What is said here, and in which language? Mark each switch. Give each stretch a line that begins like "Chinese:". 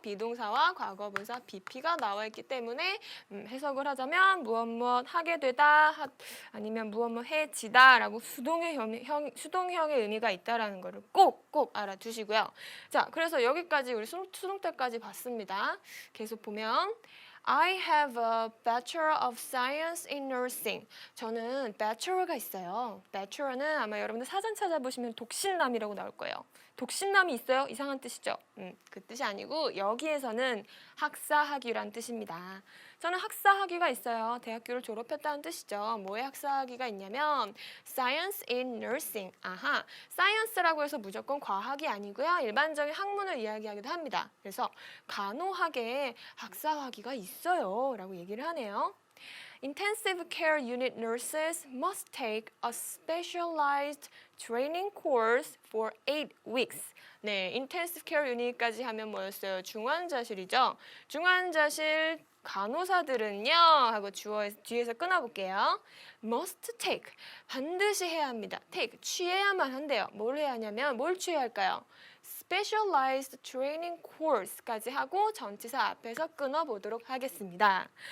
Korean: 비동사와 과거분사 BP가 나와 있기 때문에 해석을 하자면 무엇 하게 되다 아니면 무엇 해지다 라고 수동형의 의미가 있다라는 거를 꼭 알아두시고요. 자, 그래서 여기까지 우리 수동태까지 봤습니다.
English: 계속 보면 I have a Bachelor of Science in Nursing.
Korean: 저는 bachelor가 있어요. bachelor는 아마 여러분들 사전 찾아보시면 독신남이라고 나올 거예요. 독신남이 있어요? 이상한 뜻이죠. 그 뜻이 아니고 여기에서는 학사학위란 뜻입니다. 저는 학사학위가 있어요. 대학교를 졸업했다는 뜻이죠. 뭐의 학사학위가 있냐면
English: Science in Nursing.
Korean: 아하, Science라고 해서 무조건 과학이 아니고요. 일반적인 학문을 이야기하기도 합니다. 그래서 간호학에 학사학위가 있어요. 라고 얘기를 하네요.
English: Intensive care unit nurses must take a specialized training course for 8 weeks.
Korean: 네,
English: intensive care unit
Korean: 까지 하면 뭐였어요? 중환자실이죠. 중환자실 간호사들은요 하고 뒤에서 끊어볼게요.
English: must take,
Korean: 반드시 해야 합니다. take, 취해야만 한대요. 뭘 해야 하냐면 뭘 취해야 할까요?
English: specialized training course
Korean: 까지 하고 전치사 앞에서 끊어보도록 하겠습니다.